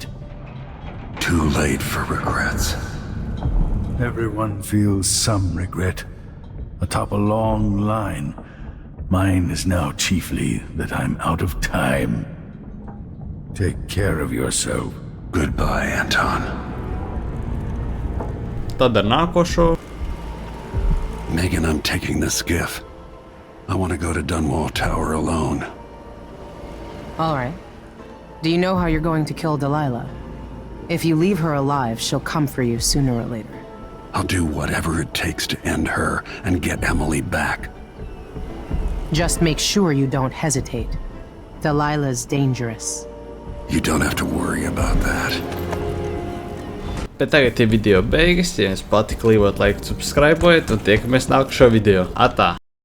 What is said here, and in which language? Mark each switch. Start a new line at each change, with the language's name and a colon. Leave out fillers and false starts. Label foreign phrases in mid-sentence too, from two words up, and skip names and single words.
English: Too late for regrets. Everyone feels some regret. Atop a long line. Mine is now chiefly that I'm out of time. Take care of yourself. Goodbye, Anton.
Latvian: Tad ar nākošo.
English: Megan, I'm taking the skiff. I want to go to Dunwall Tower alone. All right. Do you know how you're going to kill Delilah? If you leave her alive, she'll come for you sooner or later. I'll do whatever it takes to end her and get Emily back. Just make sure you don't hesitate. Delilah's dangerous. You don't have to worry about that.
Latvian: Bet tagad ir video beigas, ja jums patika, lībot, laiku, subscribeojiet un tiekamies nākušo video. Atā!